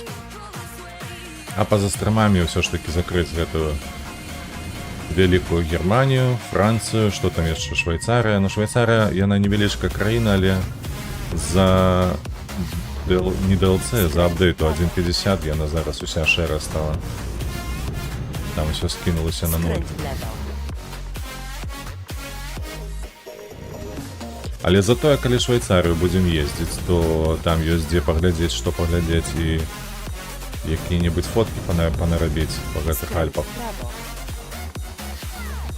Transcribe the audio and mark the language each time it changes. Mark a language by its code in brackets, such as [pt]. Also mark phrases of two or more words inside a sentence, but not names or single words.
[be] А па-за стрымамі ўсё ж такі закрыць гэтую вялікую Германію, Францыю, што там яшчэ Швейцарыя. Ну, Швейцарыя, яна невялічкая краіна, але за не DLC, за апдэйту 1.50 яна зараз уся шэрая стала. [uk] Там все скинулося на 0. [pl] Skręć w lewo. [be] Але затое, калі Швейцарыю будзем ездзіць, то там ёсць дзе паглядзець, што паглядзець і якія-небудзь фоткі панарабіць па гэтых Альпах. [pl] Prawo.